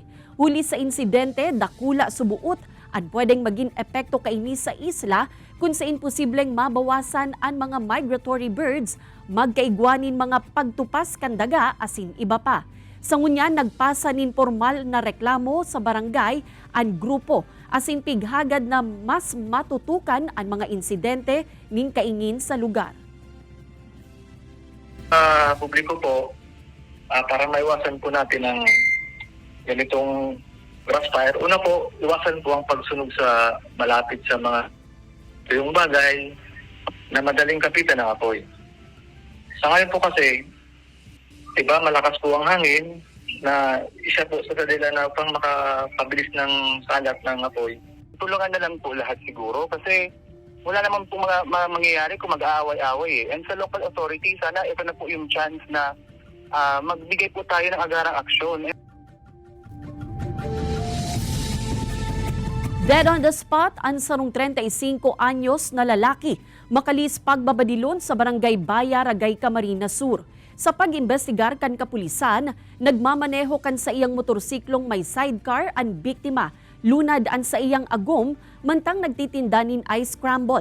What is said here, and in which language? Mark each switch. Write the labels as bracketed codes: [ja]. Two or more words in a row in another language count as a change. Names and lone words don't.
[bik] Huli sa insidente, dakula subuot ang pwedeng maging epekto kaini sa isla kung sa imposibleng mabawasan ang mga [en] migratory birds, [bik] magkaigwanin mga pagtupas kan daga asin iba pa. Sa ngunyan, nagpasa nin formal na reklamo sa barangay ang grupo asin pighagad na mas matutukan ang mga insidente ning kaingin sa lugar. [tl] Publiko po, para maiwasan po natin ang ganitong [en] grass fire. [tl] Una po, iwasan po ang pagsunog sa malapit sa mga yung bagay na madaling kapitan ng apoy. Sa ngayon po kasi, diba, malakas po ang hangin na isa po sa kanila na pang makapabilis ng salat ng apoy. Tulungan na lang po lahat siguro kasi wala naman po mangyayari kung mag-aaway-away. And sa [en] local authority, [tl] sana ito na po yung chance na magbigay po tayo ng agarang aksyon. [en] Dead on the spot, [bik] ang sarong 35 anyos na lalaki makalis pagbabadilon sa barangay Baya, Ragay, Camarines Sur. Sa pag-imbestigar kan kapulisan, nagmamaneho kan sa iyang motorsiklong may sidecar ang biktima. Lunad an sa iyang agom, mantang nagtitindanin [en] ice scramble.